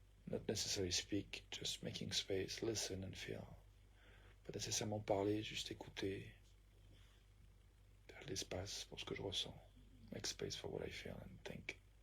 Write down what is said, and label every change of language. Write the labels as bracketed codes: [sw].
[en] Not necessarily speak, just making space, listen and feel. [fr] Pas nécessairement parler, juste écouter. Faire l'espace pour ce que je ressens. [en] Make space for what I feel and think.